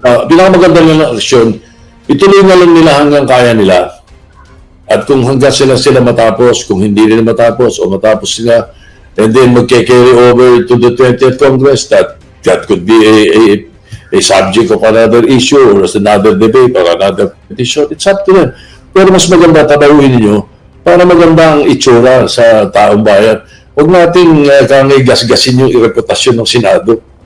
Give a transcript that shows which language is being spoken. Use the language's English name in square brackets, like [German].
[Filipino] Pinakamaganda lang ng aksyon, ituloy na lang nila hanggang kaya nila. At kung hanggang sila matapos, kung hindi nila matapos o matapos sila, [English] and then magke-carry over to the 20th Congress, that could be a subject of another issue or another debate or another petition. It's up to them. [Filipino] Pero mas maganda tatawin ninyo para maganda ang itsura sa taong bayan. Huwag nating gasgasin yung reputasyon ng Senado.